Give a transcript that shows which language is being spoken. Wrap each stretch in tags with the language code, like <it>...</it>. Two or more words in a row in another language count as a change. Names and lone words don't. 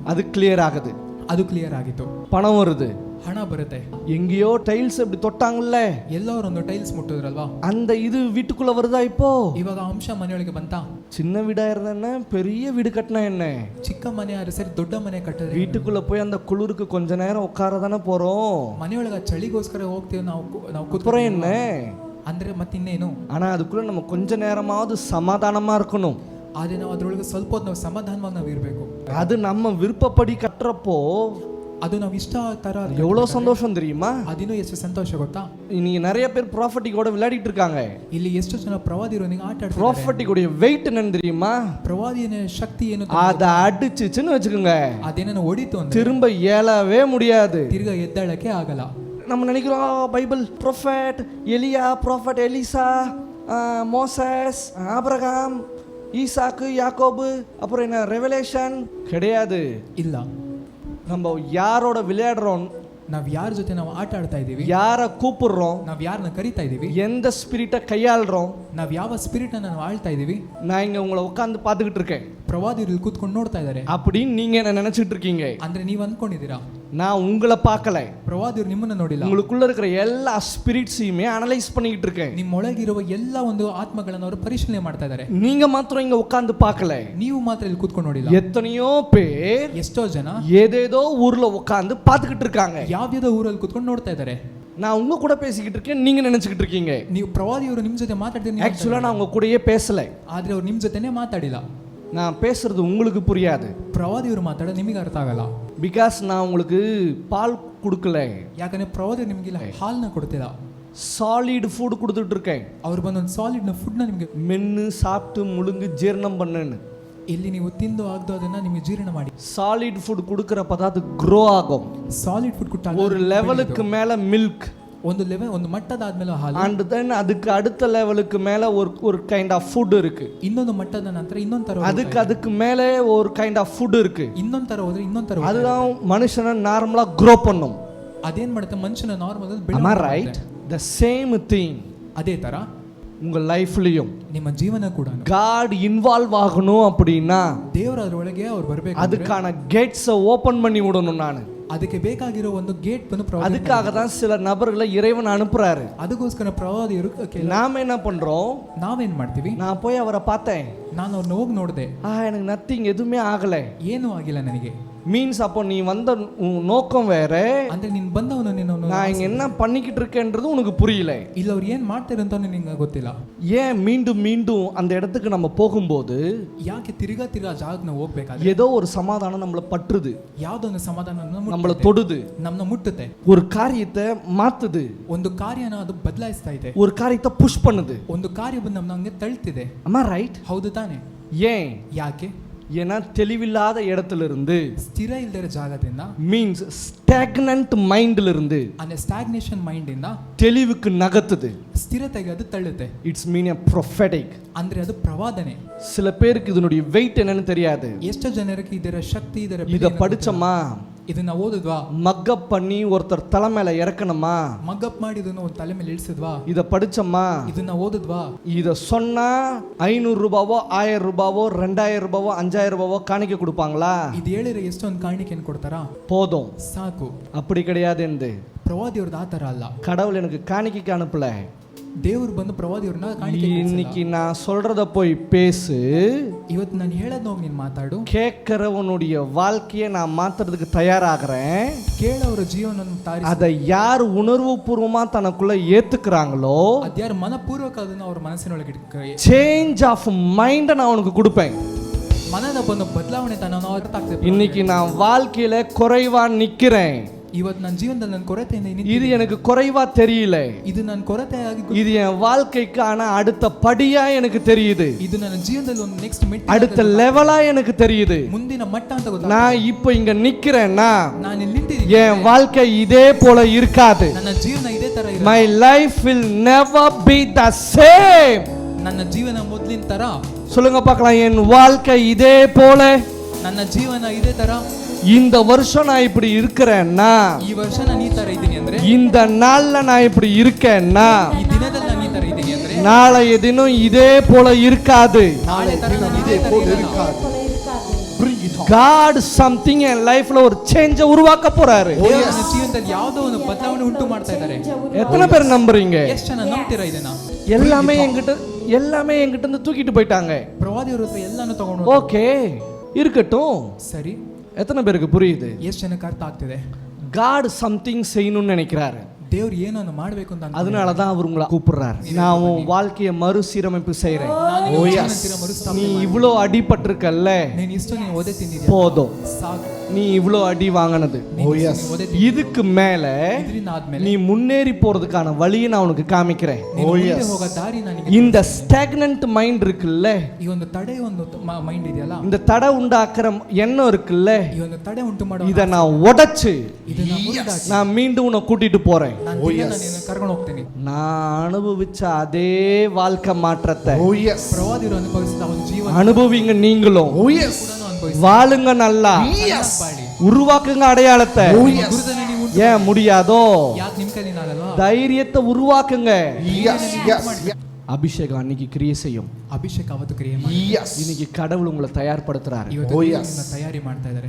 <ta>அது கிளியர் ஆகுது,</ta> <kn>ಅದು ಕ್ಲಿಯರ್ ಆಗಿತ್ತು.</kn> <ta>பணம் வருது,</ta> <kn>ಹಣ ಬರುತ್ತೆ.</kn> <ta>எங்கேயோ டைல்ஸ் அப்படி தொட்டாங்கல்ல,</ta> <kn>ಎಲ್ಲರೂ ಒಂದು ಟೈಲ್ಸ್ ಮುಟ್ಟಿದ್ರಲ್ವಾ,</kn> <ta>அந்த இது வீட்டுக்குள்ள வருதா? இப்போ</ta> <kn>ಇವಾಗ ಅಂಶ ಮನೆಯೊಳಗೆ ಬಂತ.</kn> <ta>சின்ன வீடா இருந்தா பெரிய வீடு கட்டினா என்ன,</ta> <kn>ಚಿಕ್ಕ ಮನೆ ಆದ್ರೆ ಸರಿ, ದೊಡ್ಡ ಮನೆ ಕಟ್ಟಿದ್ರೆ</kn> <ta>வீட்டுக்குள்ள போய் அந்த குளிருக்கு கொஞ்ச நேரம் உட்கார தானே போறோம்.</ta> <kn>ಮನೆಯೊಳಗೆ ಚಳಿಗೋಸ್ಕರ ಹೋಗ್ತೀವಿ ನಾವು</kn> <ta>அப்புறம் என்ன</ta> <kn>ಅಂದ್ರೆ ಮತ್ತಿನ್ನೇನು.</kn> <ta>ஆனா அதுக்குள்ள நம்ம கொஞ்ச நேரமாவது சமாதானமா இருக்கணும்.</ta> <kn>ಆದ್ರೆ ನಾವು ಅದ್ರೊಳಗೆ ಸ್ವಲ್ಪ ಹೊತ್ತು ನಾವು ಸಮಾಧಾನವಾಗಿ ನಾವು ಇರಬೇಕು.</kn> <ta>அது நம்ம விருப்பப்படி கட்டுறப்போ</ta> <kn>ಅದು ನಾವು ಇಷ್ಟ ತರ</kn> <ta>எவ்வளவு சந்தோஷம் தெரியுமா?</ta> <kn>ಅದಿನ್ನೂ ಎಷ್ಟು ಸಂತೋಷ ಗೊತ್ತಾ?</kn> <ta>நீங்க நிறைய பேர் ப்ராஃபட்டிக்கோட விளையாடிட்டு இருக்காங்க.</ta> <kn>ಇಲ್ಲಿ ಎಷ್ಟು ಜನ ಪ್ರವಾದಿರೊಂದಿಗೆ ಆಟ ಆಡ್ತಾರೆ.</kn> <ta>ப்ராஃபட்டிக்கோட வெயிட் என்னன்னு தெரியுமா?</ta> <kn>ಪ್ರವಾದಿಯ ಶಕ್ತಿ ಏನು?</kn> <ta>அத அடிச்சுச்சுன்னு வச்சுக்கோங்க,</ta> <kn>ಅದೇನೋ ಹೊಡಿತು ಅಂದ್ರೆ</kn> <ta>திரும்ப ஏலவே முடியாது,</ta> <kn>ತಿರ್ಗಾ ಎದ್ದಳಕ್ಕೆ ಆಗಲ್ಲ.</kn> <ta>நம்ம நினைக்கிறோம் பைபிள் ப்ராஃபட் எலியா, ப்ராஃபட் எலிசா, மோசஸ், ஆபிரகாம், ஈசாக்கு, யாக்கோபு, அப்புறம் என்ன ரெவலேஷன். கிடையாது.</ta> <kn>ಇಲ್ಲ.</kn> <ta>நம்ம யாரோட விளையாடுறோம்,</ta> <kn>ನಾವ್ ಯಾರ ಜೊತೆ ನಾವು ಆಟ ಆಡ್ತಾ ಇದೀವಿ,</kn> <ta>யாரை கூப்பிடுறோம்,</ta> <kn>ನಾವ್ ಯಾರನ್ನ ಕರಿತಾ ಇದೀವಿ,</kn> <ta>எந்த ஸ்பிரிட்டை கையாளுறோம்,</ta> <kn>ನಾವ್ ಯಾವ ಸ್ಪಿರಿಟ್ ಅನ್ನ ನಾವು ಆಳ್ತಾ ಇದೀವಿ.</kn> <ta>நான் இங்க உங்களை உட்கார்ந்து பார்த்துக்கிட்டு இருக்கேன்,</ta> <kn>ಪ್ರವಾದಿಗಳು ಕೂತ್ಕೊಂಡು ನೋಡ್ತಾ ಇದ್ದಾರೆ</kn> <ta>அப்படின்னு நீங்க என்ன நினைச்சிட்டு இருக்கீங்க.</ta> <kn>ಅಂದ್ರೆ ನೀವ್ ಅನ್ಕೊಂಡಿದ್ದೀರಾ,</kn> <ta>நான் உங்களை பார்க்கல,</ta> <kn>ಪ್ರವಾದಿಯವರು ನಿಮ್ಮನ್ನ ನೋಡಿಲ್ಲ.</kn> <ta>உங்களுக்குள்ள இருக்கிற எல்லா ஸ்பிரிட்ஸையுமே அனலைஸ் பண்ணிக்கிட்டு இருக்கேன்.</ta> <kn>ನಿಮ್ಮೊಳಗಿರುವ ಎಲ್ಲ ಒಂದು ಆತ್ಮಗಳನ್ನು ಅವರು ಪರಿಶೀಲನೆ ಮಾಡ್ತಾ ಇದ್ದಾರೆ.</kn> <ta>நீங்க மாத்திரம் இங்க உட்கார்ந்து பார்க்கல,</ta> <kn>ನೀವು ಮಾತ್ರ ಇಲ್ಲಿ ಕೂತ್ಕೊಂಡು ನೋಡಿಲ್ಲ.</kn> <ta>எத்தனையோ பேர்</ta> <kn>ಎಷ್ಟೋ ಜನ</kn> <ta>ஏதேதோ ஊர்ல உட்கார்ந்து பார்த்துக்கிட்டு இருக்காங்க.</ta> <kn>ಯಾವ್ಯಾವ್ದೋ ಊರಲ್ಲಿ ಕೂತ್ಕೊಂಡು ನೋಡ್ತಾ ಇದ್ದಾರೆ.</kn> <ta>நான் உங்க கூட பேசிக்கிட்டு இருக்கேன், நீங்க நினைச்சுக்கிட்டு இருக்கீங்க.</ta> <kn>ನೀವು ಪ್ರವಾದಿಯವರು ನಿಮ್ ಜೊತೆ ಮಾತಾಡ್ತೀನಿ,</kn> <ta>ஆக்சுவலா நான் உங்க கூடயே பேசல,</ta> <kn>ಆದ್ರೆ ಅವ್ರು ನಿಮ್ ಜೊತೆನೆ ಮಾತಾಡಿಲ್ಲ.</kn> <ta>நான் பேசுறது உங்களுக்கு புரியாது.</ta> <kn>ಪ್ರವಾದಿಯವರು ಮಾತಾಡೋದು ನಿಮಗೆ ಅರ್ಥ ಆಗಲ್ಲ.</kn> <ta>பிகாஸ் நான் உங்களுக்கு பால் கொடுக்கல,</ta> <kn>ಯಾಕಂದ್ರೆ ಪ್ರವಾದಿಯವರು ನಿಮಗಿಲ್ಲ ಹಾಲ್ನ ಕೊಡ್ತಿಲ್ಲ,</kn> <en>solid food</en> <ta>கொடுத்துட்டு இருக்கேன்.</ta> <kn>ಅವ್ರು ಬಂದೊಂದು ಸಾಲಿಡ್ನ ಫುಡ್ನ ನಿಮಗೆ</kn> <ta>மென்னு சாப்பிட்டு முழுங்கு ஜீரணம் பண்ணுன்னு.</ta> <kn>ಇಲ್ಲಿ ನೀವು ತಿಂದು ಆಗದೋ ಅದನ್ನ ನಿಮಗೆ ಜೀರ್ಣ ಮಾಡಿ.</kn> <en>solid food</en> <ta>கொடுக்கறப்ப தான் அது க்ரோ ஆகும்.</ta> <en>solid food</en> <kn>ಕೊಟ್ಟಾಗ</kn> <ta>ஒரு லெவலுக்கு மேல மில்க்,</ta> <kn>ಒಂದು ಮಟ್ಟದಾದ್ಮೇಲೆ ಹಾಲು,</kn> <en>and then</en> <ta>அதுக்கு அடுத்த லெவலுக்கு மேல ஒரு</ta> <en>kind of food</en> <ta>இருக்கு.</ta> <kn>ಇನ್ನೊಂದು ಮಟ್ಟದ ನಂತರ ಇನ್ನೊಂದು ತರ,</kn> <ta>அதுக்கு மேலே ஒரு</ta> <en>kind of food</en> <ta>இருக்கு.</ta> <kn>ಇನ್ನೊಂದು ತರ ಹೋದ್ರೆ ಇನ್ನೊಂದು ತರ.</kn> <ta>அதுதான் மனுஷனை நார்மலா க்ரோ பண்ணும்.</ta> <kn>ಅದೇನ್ ಮಾಡುತ್ತೆ ಮನುಷ್ಯನ ನಾರ್ಮಲ್</kn> <en>Am I right? The same thing</en> <kn>ಅದೇ ತರ</kn> <ta>உங்க லைஃப்லயும்</ta> <kn>ನಿಮ್ಮ ಜೀವನ ಕೂಡ</kn> <ta>God இன்வால்வ் ஆகணும் அப்படின்னா</ta> <kn>ದೇವರ ಅದರೊಳಗೆ ಅವ್ರು ಬರಬೇಕು.</kn> <ta>அதுக்கான கேட்ஸை ஓபன் பண்ணி விடணும். நான்</ta> <kn>ಅದಕ್ಕೆ ಬೇಕಾಗಿರೋ ಒಂದು ಗೇಟ್ ಬಂದು</kn> <ta>அதுக்காக தான் சில நபர்களை இறைவன் அனுப்புறாரு.</ta> <kn>ಅದಕ್ಕೋಸ್ಕರ ಪ್ರವಾದಿಯರು</kn> <ta>நாம என்ன பண்றோம்?</ta> <kn>ನಾವೇನ್ ಮಾಡ್ತೀವಿ?</kn> <ta>நான் போய் அவரை பார்த்தேன்,</ta> <kn>ನಾನು ಅವ್ರನ್ನ ಹೋಗಿ ನೋಡಿದೆ,</kn> <ta>எனக்கு நத்திங் எதுவுமே ஆகல.</ta> <kn>ಏನೂ ಆಗಿಲ್ಲ ನನಗೆ.</kn> <ta>மீன்ஸ் அப்போ நீ வந்த நோக்கம் வேற,</ta> <kn>ಅಂದ್ರೆ ನೀನ್ ಬಂದವನು ನೀನು</kn> <ta>நான் இங்க என்ன பண்ணிக்கிட்டு இருக்கேன்றது உனக்கு புரியல.</ta> <kn>ಇಲ್ಲ ಅವ್ರು ಏನ್ ಮಾಡ್ತಾರೆ ಅಂತ ನಿಂಗೆ ಗೊತ್ತಿಲ್ಲ.</kn> <ta>ஏன் மீண்டும் மீண்டும் அந்த இடத்துக்கு நம்ம போகும்போது</ta> <kn>ಯಾಕೆ ತಿರ್ಗಾ ಜಾಗಕ್ಕೆ ನಾವು ಹೋಗ್ಬೇಕಾದ್ರೆ</kn> <ta>ஏதோ ஒரு சமாதானம் நம்மள பற்றுது,</ta> <kn>ಯಾವ್ದೊಂದು ಸಮಾಧಾನ</kn> <ta>நம்மள தொடுது,</ta> <kn>ನಮ್ಮನ್ನ ಮುಟ್ಟುತ್ತೆ,</kn> <ta>ஒரு காரியத்தை மாத்துது,</ta> <kn>ಒಂದು ಕಾರ್ಯನ ಅದು ಬದಲಾಯಿಸ್ತಾ ಇದೆ,</kn> <ta>ஒரு காரியத்தை புஷ் பண்ணுது.</ta> <kn>ಒಂದು ಕಾರ್ಯ ಬಂದು ನಮ್ಮನ್ನ ಹಂಗೆ ತಳ್ತಿದೆ.</kn> <en>Am I right?</en> <kn>ಹೌದು ತಾನೆ?</kn> <ta>ஏன்?</ta> <kn>ಯಾಕೆ?</kn> <ta>ஏன்னா தெளிவில்லாத இடத்துல இருந்து,</ta> <kn>ಸ್ಥಿರ ಇಲ್ಲದ ಜಾಗದಿಂದ,</kn> <ta>மீன்ஸ்</ta> <en>stagnant mind</en> <ta>இருந்து</ta> <kn>ಅಂದ್ರೆ</kn> <en>stagnation mind</en> <kn>ಇಂದ</kn> <ta>தெளிவுக்கு நகர்த்துது.</ta> <kn>ಸ್ಥಿರತೆಗೆ ಅದು ತಳ್ಳುತ್ತೆ.</kn> <en>its mean a prophetic.</en> <kn>ಅಂದ್ರೆ ಅದು ಪ್ರವಾದನೆ.</kn> <ta>சில பேருக்கு இதனுடைய வெயிட் என்னன்னு தெரியாது.</ta> <kn>ಎಷ್ಟು ಜನರಿಗೆ ಇದರ ಶಕ್ತಿ, ಇದರ</kn> <ta>இத படிச்சமா,</ta> <kn>ಇದನ್ನ ಓದಿದ್ವಾ,</kn> <ta>மக்கப் பண்ணி ஒருத்தர் தலை மேல இறக்கணுமா,</ta> <kn>ಮಗ್ಗಪ್ ಮಾಡಿ ಇದನ್ನ ಒಂದು ತಲೆ ಮೇಲೆ ಇಳಿಸಿದ್ವಾ,</kn> <ta>இத படிச்சமா,</ta> <kn>ಇದನ್ನ ಓದಿದ್ವಾ,</kn> <ta>இத சொன்னா 500 ரூபாவோ 1000 ரூபாவோ 2000 ரூபாவோ 5000 ரூபாவோ காணிக்க கொடுப்பாங்களா?</ta> <kn>ಇದು ಹೇಳಿದ್ರೆ ಎಷ್ಟೊಂದು ಕಾಣಿಕೆಯನ್ನು ಕೊಡ್ತಾರಾ?</kn> <ta>போதும்.</ta> <kn>ಸಾಕು.</kn> <ta>அப்படி கிடையாது. என்று</ta> <kn>ಪ್ರವಾದಿಯವ್ರದ್ದು ಆ ತರ ಅಲ್ಲ.</kn> <ta>கடவுள் எனக்கு காணிக்கைக்கு அனுப்பல.</ta> <kn>ದೇವರು ಬಂದು ಪ್ರವಾದಿಯವ್ರನ್ನ ಕಾಣಿಕೆ</kn> <ta>இன்னைக்கு நான் சொல்றத போய் பேசு,</ta> <kn>ಇವತ್ತು ನಾನು ಹೇಳೋದು ಹೋಗಿ ನೀನು ಮಾತಾಡು,</kn> <ta>கேட்கிறவனுடைய வாழ்க்கையை நான் மாத்துறதுக்கு தயாராகிறேன்.</ta> <kn>ಕೇಳೋರ ಜೀವನವನ್ನು ತಾರಿಸಿ,</kn> <ta>அதை யார் உணர்வு பூர்வமா தனக்குள்ள ஏத்துக்கிறாங்களோ,</ta> <kn>ಅದ್ಯಾರು ಮನಪೂರ್ವಕ ಅದನ್ನು ಅವ್ರ ಮನಸ್ಸಿನೊಳಗೆ</kn> <en>change of mind</en> <ta>நான் உனக்கு கொடுப்பேன்.</ta> <kn>ಮನದ ಬಂದು ಬದಲಾವಣೆ ತನ್ನ ಅರ್ಥ ಆಗ್ತದೆ.</kn> <ta>இன்னைக்கு நான் வாழ்க்கையில குறைவா நிக்கிறேன்,</ta> <kn>ಇವತ್ತು ನನ್ನ ಜೀವನದಲ್ಲಿ ನನ್ನ ಕೊರತೆಯಿಂದ</kn> <ta>இது எனக்கு குறைவா தெரியல,</ta> <kn>ಇದು ನನ್ನ ಕೊರತೆಯಾಗಿ,</kn> <ta>இது என் வாழ்க்கைக்கான அடுத்த படியா எனக்கு தெரியுது,</ta> <kn>ಇದು ನನ್ನ ಜೀವನದಲ್ಲಿ ಒಂದು</kn> <en>next met,</en> <ta>அடுத்த லெவலா எனக்கு தெரியுது.</ta> <kn>ಮುಂದಿನ ಮಟ್ಟ ಅಂತ ಗೊತ್ತಾಗ್ತದೆ.</kn> <ta>நான் இப்போ இங்க நிக்கிறேன்னா</ta> <kn>ನಾನು ಇಲ್ಲಿ ನಿಂತಿದ್ದೀನಿ,</kn> <ta>என் வாழ்க்கை இதே போல இருக்காது.</ta> <kn>ನನ್ನ ಜೀವನ ಇದೇ ತರ ಇರಲ್ಲ.</kn> <en>My life will never be the same.</en> <kn>ನನ್ನ ಜೀವನ ಮೊದಲಿನ ತರ.</kn> <ta>சொல்லுங்க பார்க்கலாம், என் வாழ்க்கை இதே போல.</ta> <kn>ನನ್ನ ಜೀವನ ಇದೇ ತರ.</kn> <ta>இந்த வருஷம் நான் இப்படி இருக்கிறேன்னா,</ta> <kn>ಈ ವರ್ಷ ನಾನು ಈ ತರ ಇದ್ದೀನಿ ಅಂದ್ರೆ,</kn> <ta>இந்த நாள்ல நான் இப்படி இருக்கேன்னா,</ta> <kn>ಈ ದಿನದಲ್ಲಿ ನಾನು ಈ ತರ ಇದ್ದೀನಿ ಅಂದ್ರೆ,</kn> <ta>நாளைய தினம் இதே போல இருக்காது.</ta> <kn>ನಾಳೆ ತರ ನಾನು ಇದೇ ತರ ಇರಲ್ಲ.</kn> <en>God something in life</en> <ta>ல ஒரு சேஞ்ச உருவாக்க போறாரு.</ta> <kn>ದೇವರು ನನ್ನ ಜೀವನದಲ್ಲಿ ಯಾವುದೋ ಒಂದು ಬದಲಾವಣೆ ಉಂಟು ಮಾಡ್ತಾ ಇದ್ದಾರೆ.</kn> <ta>எத்தனை பேர் நம்புறீங்க?</ta> <kn>ಎಷ್ಟು ಜನ ನಂಬ್ತೀರಾ ಇದನ್ನ?</kn> <ta>எல்லாமே என்கிட்ட இருந்து தூக்கிட்டு போயிட்டாங்க.</ta> <kn>ಪ್ರವಾದಿಯವರು ಎಲ್ಲಾನು ತಗೊಂಡು,</kn> <ta>ஓகே இருக்கட்டும்.</ta> <kn>ಸರಿ,</kn> <ta>எத்தனை பேருக்கு புரியுது?</ta> <kn>ಎಷ್ಟು ಜನಕ್ಕೆ ಅರ್ಥ ಆಗ್ತಿದೆ?</kn> <en>God something</en> <ta>செய்யணும்னு நினைக்கிறாரு.</ta> <kn>ದೇವ್ರು ಏನೋ ಮಾಡಬೇಕು ಅಂತ,</kn> <ta>அதனால தான் அவர் உங்களை கூப்பிடுறாரு. நான் உன் வாழ்க்கையை மறுசீரமைப்பு செய்றேன். நீ இவ்வளோ அடிபட்டிருக்கல்ல,</ta> <kn>ನೀನು ಇಷ್ಟು ನೀನು ಒದೆ ತಿಂದಿದ್ಯಾ,</kn> <ta>போதும்.</ta> <kn>ಸಾಕು.</kn> <ta>நீ இவ்வளோ அடி வாங்கினது, இதுக்கு மேல</ta> <kn>ಇದರಿಂದ ಆದ್ಮೇಲೆ</kn> <ta>நீ முன்னேறி போறதுக்கான வழியை நான் உனக்கு காமிக்கிறேன்.</ta> <kn>ನೀನು ಮುಂದೆ ಹೋಗೋ ದಾರಿ ನನಗೆ.</kn> <ta>இந்த</ta> <en>stagnant mind</en> <ta>இருக்குல்ல,</ta> <kn>ಈ ಒಂದು ತಡೆ ಒಂದು ಮೈಂಡ್ ಇದೆಯಲ್ಲ,</kn> <ta>இந்த தடை உண்டாக்குற எண்ணம் இருக்குல்ல,</ta> <kn>ಈ ಒಂದು ತಡೆ ಉಂಟು ಮಾಡೋ</kn> <ta>இதை நான் உடைச்சு</ta> <kn>ಇದನ್ನ ಮುರಿದಾಕಿ</kn> <ta>நான் மீண்டும் உன்னை கூட்டிட்டு போறேன்.</ta> <kn>ನಾನು ನಿನ್ನನ್ನು ಕರ್ಕೊಂಡು ಹೋಗ್ತೀನಿ.</kn> <ta>நான் அனுபவிச்ச அதே வாழ்க்கை மாற்றத்தை</ta> <kn>ಪ್ರವಾದಿಯರು ಅನುಭವಿಸಿದ ಒಂದು ಜೀವನ</kn> <ta>அனுபவிங்க. நீங்களும்</ta> <kn>ಕೂಡ ಅನುಭವಿಸಿ</kn> <ta>வாழுங்க, நல்லா</ta> <kn>ಬಾಳಿ.</kn> <ta>உருவாக்குங்க அடையாளத்தை.</ta> <kn>ಗುರುತನ್ನ ನೀವು</kn> <ta>ஏன் முடியாதோ?</ta> <kn>ಯಾಕೆ ನಿಮ್ಮ ಕೈಲಿ ಆಗಲ್ವಾ?</kn> <ta>தைரியத்தை உருவாக்குங்க. அபிஷேகம் அன்னைக்கு கிரியை செய்யும்.</ta> <kn>ಅಭಿಷೇಕ ಅವತ್ತು ಕ್ರಿಯೆ ಮಾಡಿ.</kn> <ta>இன்னைக்கு கடவுள் உங்களை தயார்படுத்துறாரு.</ta> <kn>ಇವತ್ತು ತಯಾರಿ ಮಾಡ್ತಾ ಇದ್ದಾರೆ.</kn>